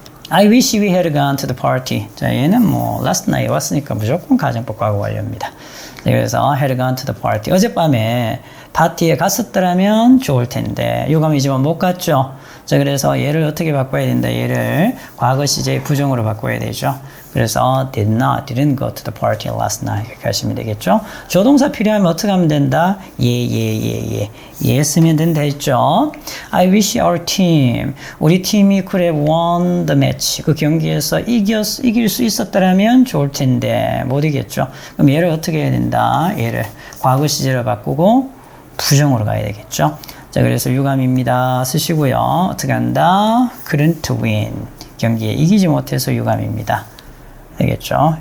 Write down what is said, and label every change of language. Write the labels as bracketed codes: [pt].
[en] I wish we had gone to the party. [ko] 자, 얘는 last night 왔으니까 무조건 가정법 과거 완료입니다. 네, 그래서 [en] had gone to the party. [ko] 어젯밤에 파티에 갔었더라면 좋을 텐데, 유감이지만 못 갔죠. 자, 그래서 얘를 어떻게 바꿔야 된다? 얘를 과거 시제의 부정으로 바꿔야 되죠. 그래서 [en] didn't go to the party last night. [ko] 이렇게 하시면 되겠죠. 조동사 필요하면 어떻게 하면 된다? 예 쓰면 된다 했죠. [en] I wish our team. [ko] 우리 팀이 [en] could have won the match. [ko] 그 경기에서 이길 수 있었더라면 좋을 텐데 못 이겼죠. 그럼 얘를 어떻게 해야 된다? 얘를 과거 시제로 바꾸고 부정으로 가야 되겠죠. 자, 그래서 유감입니다. 쓰시고요. 어떻게 한다? [en] couldn't win. [ko] 경기에 이기지 못해서 유감입니다. 되겠죠?